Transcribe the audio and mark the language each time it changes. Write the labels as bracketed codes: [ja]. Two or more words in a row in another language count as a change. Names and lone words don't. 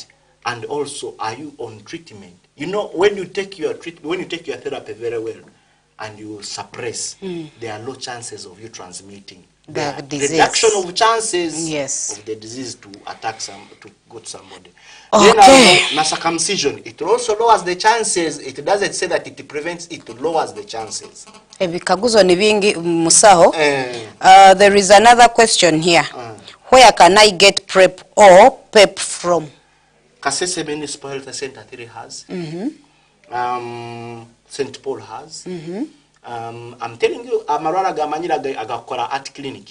[en] And also, are you on treatment? You know, when you take your therapy very well and you suppress, there are low chances of you transmitting the disease. Reduction of chances yes. of the disease to attack to go to somebody. Okay. Then circumcision, it also lowers the chances. It doesn't say that it prevents, it lowers the chances. [koo] Ebikaguzo ni bingi musaho. [en] There is another question here. Where can I get PrEP or PEP from? Kasese Municipal Health Center 3 has. St. Paul has. I'm telling you, [koo] Amarara Gamanyira agakora at clinic.